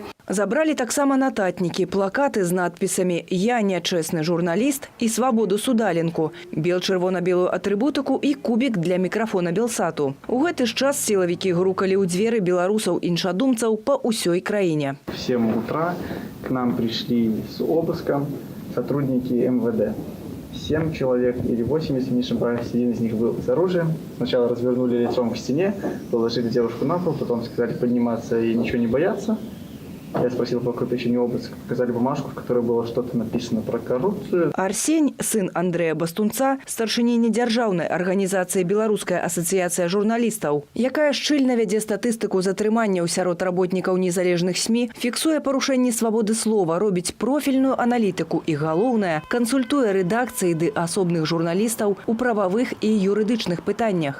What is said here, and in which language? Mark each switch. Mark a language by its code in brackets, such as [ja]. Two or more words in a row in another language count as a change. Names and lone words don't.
[be] Забралі таксама нататнікі, плакаты з надпісамі «Я нячэсны журналіст» і «Свабоду судаленку», бел-чырвона-белую атрыбутыку і кубік для мікрафона Белсату. У гэты ж час сілавікі грукалі ў дзверы беларусаў-іншадумцаў па ўсёй краіне. [ru] В 7 утра к нам пришли с обыском сотрудники МВД. 7 человек или 8, если не ошибаюсь, один из них был с оружием. Сначала развернули лицом к стене, положили девушку на пол, потом сказали подниматься и ничего не бояться. Я спросил про крупнейший обыск, показали бумажку, в которой было что-то написано про коррупцию. [be] Арсень, сын Андрэя Бастунца, старшыні недзяржаўнай арганізацыі Беларуская асацыяцыя журналістаў, якая шчыльна вядзе статыстыку затрыманняў сярод работнікаў незалежных СМІ, фіксуе парушэнні свабоды слова, робіць профільную аналітыку і, галоўнае, кансультуе рэдакцыі ды асобных журналістаў у прававых і юрыдычных пытаннях.